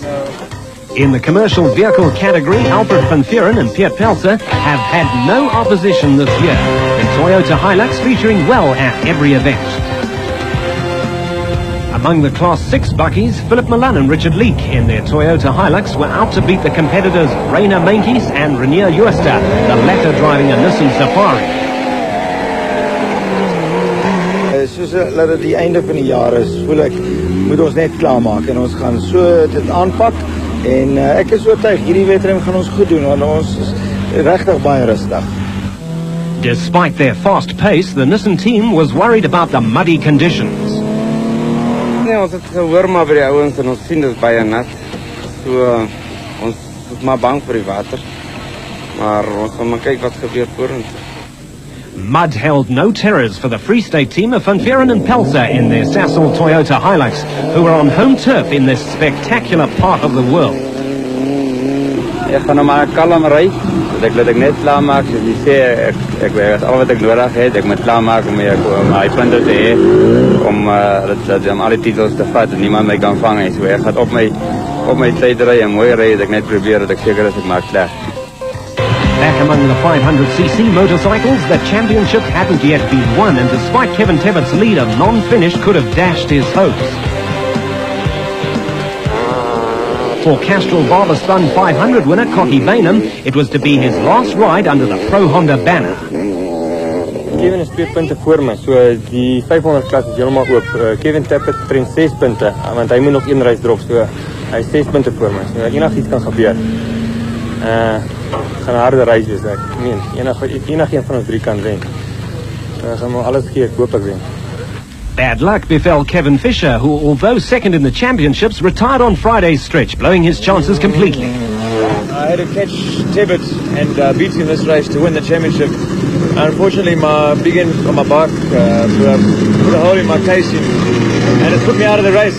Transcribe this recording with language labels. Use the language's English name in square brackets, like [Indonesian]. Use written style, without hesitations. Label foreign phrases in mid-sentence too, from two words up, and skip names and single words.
[English] In the commercial vehicle category, Alfred van Vuren and Piet Pelser have had no opposition this year, the Toyota Hilux featuring well at every event. Among the Class 6 buckies, Philip Milan and Richard Leek in their Toyota Hilux were out to beat the competitors Rainer Meintjes and Renier Jooster, the latter driving a Nissan Safari. [Afrikaans] Soos dat dit die einde van die jaar is, voel ek moet ons net klaarmaak en ons gaan so dit aanpak en ek is oortuig hierdie wedren gaan ons goed doen want ons is regtig baie rustig. [English] Despite their fast pace, the Nissan team was worried about the muddy conditions. [Afrikaans] Nee, ons het gehoor maar by die ouens en ons sien dit baie nat. So ons is maar bang vir die water. Maar ons gaan maar kyk wat gebeur vorentoe. [English] Mud held no terrors for the Free State team of Van Vuren and Pelser in their Sasol Toyota Hilux, who were on home turf in this spectacular part of the world. [Afrikaans] Ek gaan maar kalm ry. Ek laat ek net klaar maak, soos jy sê, ek weet al wat ek nodig het, ek moet klaar maak om my punte te hê, om al die titels te vat en niemand my kan vang nie. So ek gaan op my tyd ry en mooi ry, dat ek net probeer dat ek seker is ek maak klaar. [English] Back among the 500cc motorcycles, the championship hadn't yet been won, and despite Kevin Tebbett's lead, a non-finish could have dashed his hopes. For Castrol Barberspun 500 winner Cocky Bainham, it was to be his last ride under the Pro Honda banner. [Afrikaans] Kevin is 2 punte voor my, so die 500 klas is helemaal oop. Kevin Tappert train 6 punte, want hy moet nog 1 [English] race drop, [Afrikaans] so hy is 6 punte voor my. So enigiets kan gebeur. Gaan 'n harde race wees, ek meen, enige een van ons 3 kan wen. Gaan maar alles gee, ek hoop ek wen. [English] Bad luck befell Kevin Fisher, who, although second in the championships, retired on Friday's stretch, blowing his chances completely. I had to catch Tibbet and beat him this race to win the championship. Unfortunately, my big end on my bike put a hole in my casing, and it put me out of the race.